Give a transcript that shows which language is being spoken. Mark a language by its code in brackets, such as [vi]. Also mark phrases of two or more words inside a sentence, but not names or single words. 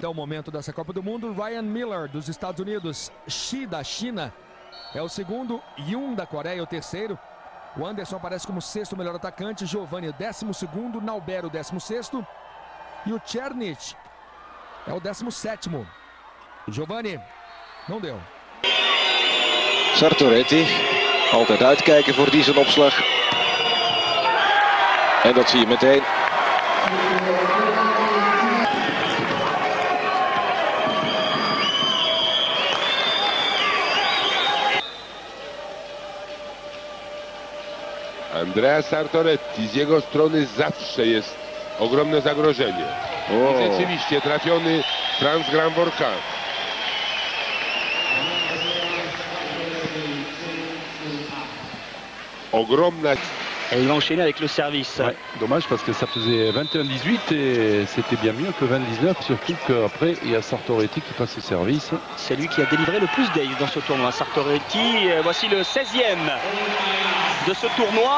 [pt] Até o momento dessa Copa do Mundo, Ryan Miller dos Estados Unidos, Shi da China é o segundo, Yoon da Coreia é o terceiro. O Anderson aparece como sexto melhor atacante, Giovani o 12º, Naubert o 16º e o Černić é o 17º. Giovani não deu. [nl] Sartoretti, altijd uitkijken voor die zijn opslag. En dat zie je meteen. [pl] Andrea Sartoretti, z jego strony zawsze jest ogromne zagrożenie. I rzeczywiście trafiony Frans Granvorka. Ogromna. [fr] Et il va enchaîner avec le service. Ouais, dommage parce que ça faisait 21-18 et c'était bien mieux que 20-19, surtout qu'après il y a Sartoretti qui passe au service. C'est lui qui a délivré le plus d'ace dans ce tournoi. Sartoretti, voici le 16e de ce tournoi.